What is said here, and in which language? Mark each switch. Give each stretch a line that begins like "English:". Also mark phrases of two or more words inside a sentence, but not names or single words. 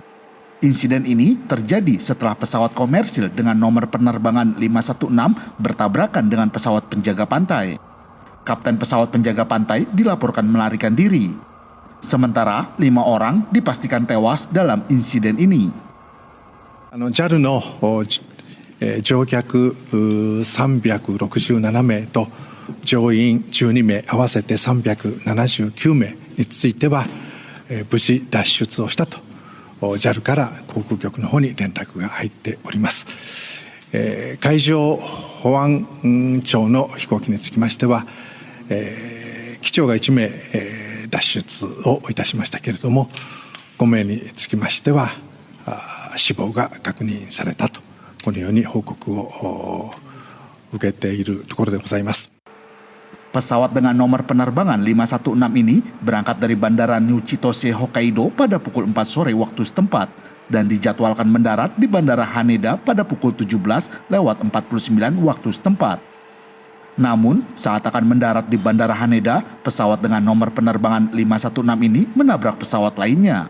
Indonesian: Insiden ini terjadi setelah pesawat komersil dengan nomor penerbangan 516 bertabrakan dengan pesawat penjaga pantai. Kapten pesawat penjaga pantai dilaporkan melarikan diri. Sementara 5 orang dipastikan tewas dalam insiden ini.
Japanese: JAL の乗客367名と乗員12名合わせて379名については無事脱出をしたとJAL から航空局の方に連絡が入っております。海上保安庁の飛行機につきましては、機長が1名、脱出をいたしましたけれども、5名につきましては死亡が確認されたと、このように報告を受けているところでございます。
Indonesian: Pesawat dengan nomor penerbangan 516 ini berangkat dari Bandara New Chitose, Hokkaido pada pukul 4 sore waktu setempat dan dijadwalkan mendarat di Bandara Haneda pada pukul 17:49 waktu setempat. Namun, saat akan mendarat di Bandara Haneda, pesawat dengan nomor penerbangan 516 ini menabrak pesawat lainnya.